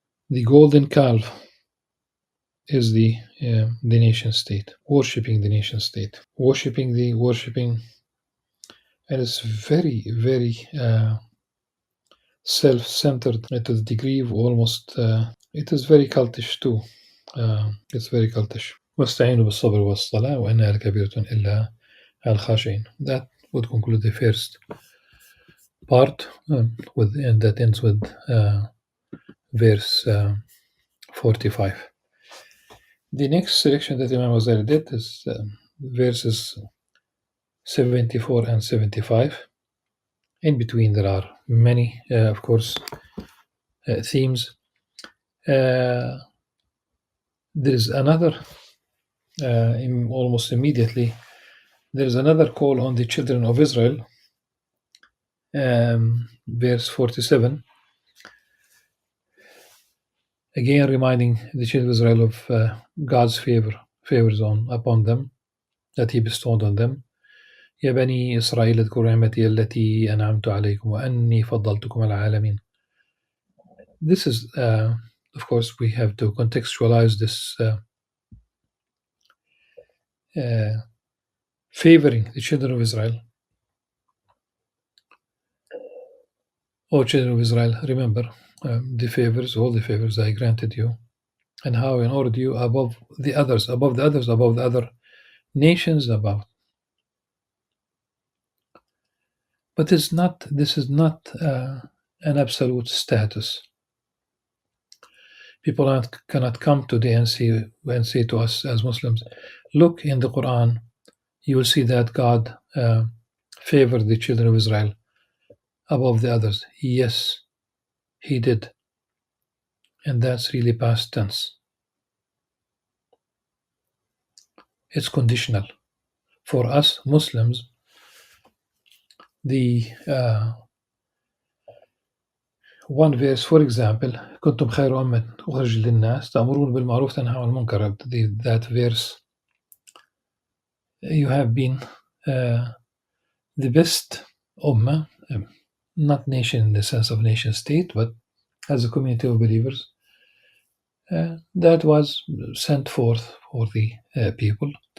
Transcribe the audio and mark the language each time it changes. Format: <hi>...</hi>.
<en>The golden calf is the nation state, worshipping the nation state, worshipping, and it's very, very self-centered to the degree of almost. It is very cultish too. It's very cultish.</en> <ar>واستعينوا بالصبر والصلاة وإنها لكبيرة إلا على الخاشعين.</ar> <en>That would conclude the first part, and that ends with verse 45. The next selection that Imam Ghazali did is verses 74 and 75. In between, there are many, of course, themes. There is another, almost immediately, there is another call on the children of Israel, verse 47. Again, reminding the children of Israel of God's favors upon them, that He bestowed on them.</en> <ar>يا بني إسرائيل اذكروا نعمتي التي أنعمت عليكم وأني فضلتكم على العالمين.</ar> <en>This is, of course, we have to contextualize this favoring the children of Israel. O children of Israel, remember the favors, all the favors I granted you, and how I honored you above the others, above the other nations, above. But this is not an absolute status. People cannot come today and say to us as Muslims, look in the Qur'an, you will see that God favored the children of Israel above the others. Yes, He did. And that's really past tense. It's conditional. For us Muslims, the one verse, for example,</en> <ar>كنتم خير أمة أخرج للناس تأمرون بالمعروف تنهون عن المنكر.</ar> <en>That verse, you have been the best ummah, not nation in the sense of nation state, but as a community of believers that was sent forth for the people.</en>